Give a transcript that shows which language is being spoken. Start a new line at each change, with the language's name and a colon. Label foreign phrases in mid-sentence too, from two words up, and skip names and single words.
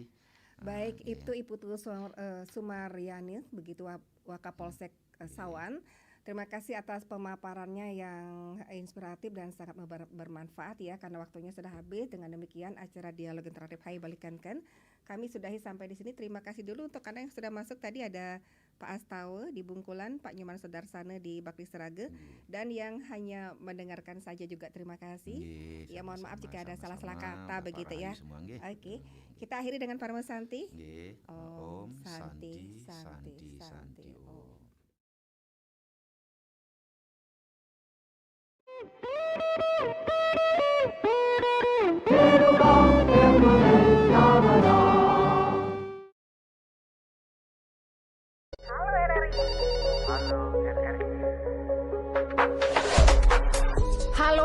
Indonesian: Baik, itu Ibu Sumaryani, begitu Wakapolsek Sawan. Terima kasih atas pemaparannya yang inspiratif dan sangat bermanfaat ya, karena waktunya sudah habis. Dengan demikian acara Dialog Interaktif Hai Balikankan kami sudahi sampai di sini. Terima kasih dulu untuk Anda yang sudah masuk. Tadi ada Pak Astawa di Bungkulan, Pak Nyoman Sudarsana di Bakti Seraga, dan yang hanya mendengarkan saja juga terima kasih. Ya mohon maaf jika ada salah-salah kata begitu ya. Oke, kita akhiri dengan Parma Santi.
Sanskrit: Om Santi Santi Santi Om.
Indonesian: Halo RRI.